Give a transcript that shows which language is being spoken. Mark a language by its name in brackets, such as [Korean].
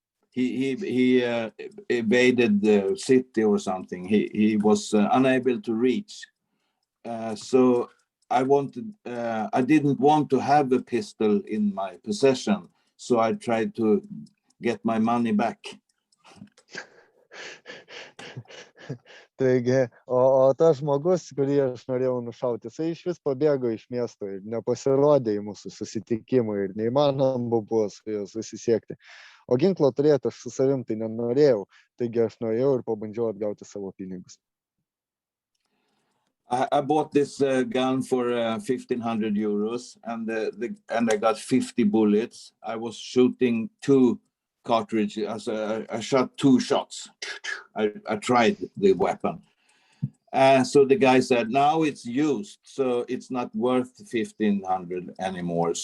[English] He evaded the city or something. He was unable to reach. So I didn't want to have a pistol in my possession. So I tried to get my money back. [Lithuanian] Taigi, o tas žmogus, kurį aš norėjau nušauti, jisai iš vis pabėgo iš miesto ir nepasirodė į mūsų susitikimą ir neįmanoma buvo su juo susisiekti. O ginklo turėti aš su savim tai nenorėjau, taigi aš nuėjau ir pabandžiau atgauti savo pinigus. [English] I bought this gun for 1,500 euros, and I got 50 bullets. I was shooting 2 cartridges. I shot 2 shots. I tried the weapon. So the guy said, now it's used, so it's not worth 1,500 anymore.